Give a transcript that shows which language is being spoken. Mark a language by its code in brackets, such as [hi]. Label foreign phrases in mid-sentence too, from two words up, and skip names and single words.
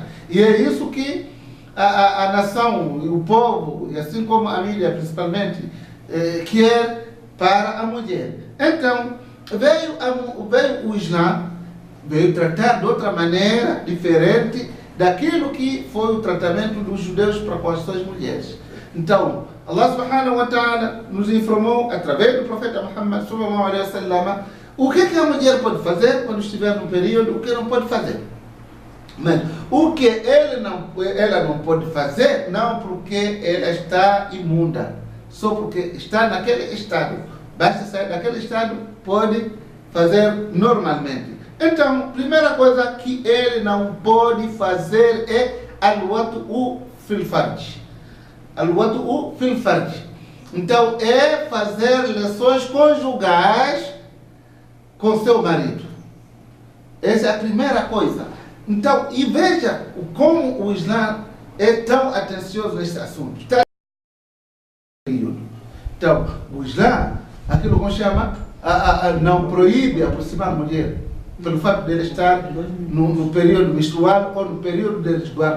[pt] E é isso que a nação, o povo, e assim como a mídia principalmente, quer para a mulher. Então, veio o Islã, veio tratar de outra maneira diferente daquilo que foi o tratamento dos judeus para com as suas mulheres. Então, Allah [ar] سبحانه وتعالى [pt] nos informou através do profeta Muhammad [ar] صلى الله عليه وسلم [pt] o que a mulher pode fazer quando estiver no período, o que não pode fazer. Mas o que ela não pode fazer, não porque ela está imunda, só porque está naquele estado. Basta sair daquele estado, pode fazer normalmente. Então, primeira coisa que ele não pode fazer é [ar] الوطء في الفرج. الوطء في الفرج. [pt] Então, é fazer relações conjugais com seu marido. Essa é a primeira coisa. Então, e veja como o Islã é tão atencioso nesse assunto. Então, o Islã, aquilo que chama, não proíbe aproximar a mulher, pelo fato de ele estar no período menstrual ou no período de resguardo.